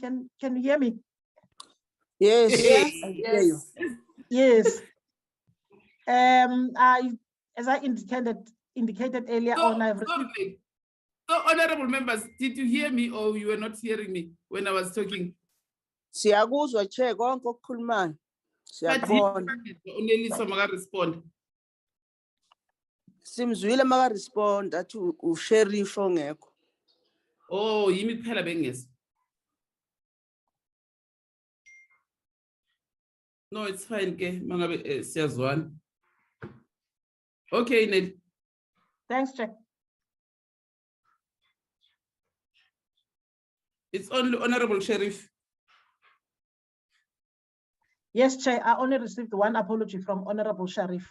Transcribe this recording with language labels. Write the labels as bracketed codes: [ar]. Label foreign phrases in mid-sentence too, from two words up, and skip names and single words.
[en] Can you hear me? Yes. Yes. I hear you. Yes. As I indicated earlier on, I've received. So, honorable members, did you hear me or you were not hearing me when I was talking? [nd] Siyakuzwa Chair konke okukhulumayo. Siyabona. [en] Only some respond. [nd] Simzwile maka respond athi uSheriff ongekho. Oh, yimi kuphela bengezi. [en] No, it's fine [nd] ke mangabe siyazwana. [en] Okay, Ned. Thanks, Chair. It's only Honorable Sheriff. Yes, Chair. I only received one apology from Honorable Sharif.